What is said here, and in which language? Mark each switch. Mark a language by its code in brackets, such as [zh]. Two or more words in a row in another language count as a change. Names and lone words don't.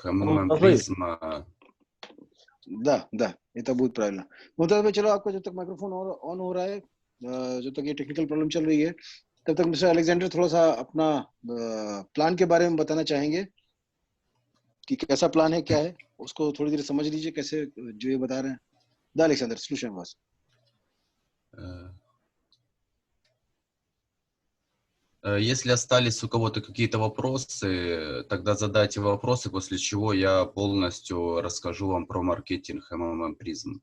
[hi] मुमताज भाई, Prism. [ru] да, это будет правильно. [hi] मुमताज भाई, चलो, आपका जब तक माइक्रोफोन ऑन हो रहा है, जब तक ये [en] technical problem [hi] चल रही है, तब तक मिस्टर अलेक्जेंडर थोड़ा सा अपना प्लान के बारे में बताना चाहेंगे कि कैसा प्लान है, क्या है. उसको थोड़ी देर समझ लीजिए कैसे जो ये बता रहे हैं. [ru] Да, Александр, слушаем вас. Если остались у кого-то какие-то вопросы, тогда задайте вопросы, после чего я полностью расскажу вам про маркетинг Prism.